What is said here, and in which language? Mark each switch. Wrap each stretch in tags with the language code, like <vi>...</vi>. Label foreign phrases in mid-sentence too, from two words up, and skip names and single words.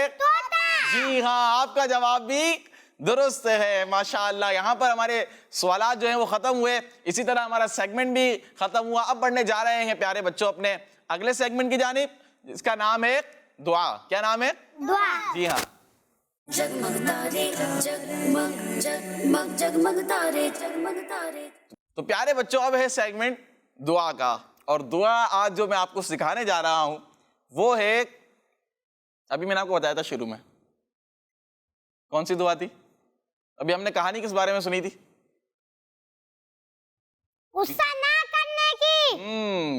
<ur>جی ہاں آپ کا جواب بھی درست ہے. ماشاءاللہ. یہاں پر ہمارے سوالات جو ہیں وہ ختم ہوئے. اسی طرح ہمارا سیگمنٹ بھی ختم ہوا. اب بڑھنے جا رہے ہیں پیارے بچوں اپنے اگلے سیگمنٹ کی جانب، جس کا نام ہے دعا. کیا نام ہے؟ دعا. جی ہاں. جگمگ تارے جگمگ جگمگ جگمگ تارے جگمگ تارے. تو پیارے بچوں اب ہے سیگمنٹ دعا کا. اور دعا آج جو میں آپ کو سکھانے جا رہا ہوں وہ ہے، ابھی میں نے آپ کو بتایا تھا شروع میں کون سی دعا تھی؟ ابھی ہم نے کہانی کس بارے میں سنی تھی؟ غصہ نہ کرنے کی.</ur>